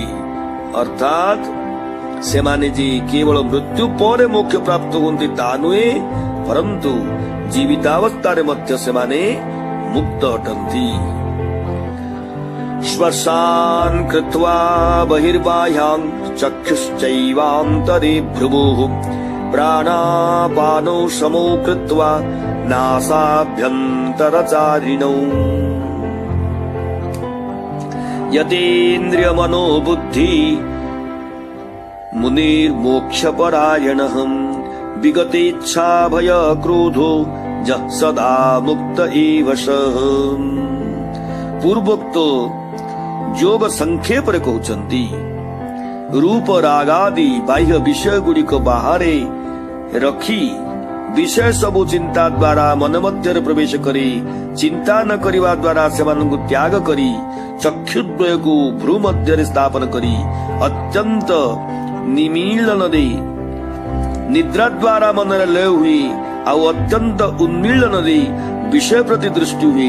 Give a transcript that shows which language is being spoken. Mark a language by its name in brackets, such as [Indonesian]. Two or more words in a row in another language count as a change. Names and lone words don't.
[Odia] ଅର୍ଥାତ୍ ସେମାନେ ଯେ କେବଳ ମୃତ୍ୟୁ ପରେ ମୋକ୍ଷ ପ୍ରାପ୍ତ ହୁଅନ୍ତି ତାହା ନୁହେଁ, ପରନ୍ତୁ ଜୀବିତାବସ୍ଥାରେ ମଧ୍ୟ ସେମାନେ ମୁକ୍ତ ଅଟନ୍ତି। [Sanskrit] ଶ୍ୱାସାନ୍ କୃତ୍ୱା ବହିର୍ବାହ୍ୟାଂ ଚକ୍ଷୁଶ୍ଚୈବାନ୍ତରେ ଭ୍ରୁବୋଃ ପ୍ରାଣାପାନौ ସମौ କୃତ୍ୱା ନାସାଭ୍ୟନ୍ତରଚାରିଣौ। ಯತೇಂದ್ರಿಯಮನೋ ಬುದ್ಧಿ ಮುನಿರ್ಮೋಕ್ಷಪರಾಯಣಃ ವಿಗತೇಚ್ಛಾ ಭಯ ಕ್ರೋಧೋ ಯಃ ಸದಾ ಮುಕ್ತ ಏವ ಸಃ। [Odia] ପୂର୍ବୋକ୍ତ ଯୋଗ ସଂକ୍ଷେପରେ କହୁଛନ୍ତି, ରୂପ ରାଗାଦି ବାହ୍ୟ ବିଷୟ ଗୁଡ଼ିକ ବାହାରେ ରଖି ବିଷୟ ସବୁ ଚିନ୍ତା ଦ୍ୱାରା ମନ ମଧ୍ୟରେ ପ୍ରବେଶ କରି ଚିନ୍ତା ନ କରିବା ଦ୍ୱାରା ସେମାନଙ୍କୁ ତ୍ୟାଗ କରି ଚକ୍ଷୁଦ୍ୱୟକୁ ଭ୍ରୁ ମଧ୍ୟରେ ସ୍ଥାପନ କରି ଅତ୍ୟନ୍ତ ନିମୀଳନରେ ନିଦ୍ରା ଦ୍ୱାରା ମନରେ ଲୟ ହୁଏ ଆଉ ଅତ୍ୟନ୍ତ ଉନ୍ମୀଳନରେ ବିଷୟ ପ୍ରତି ଦୃଷ୍ଟି ହୁଏ।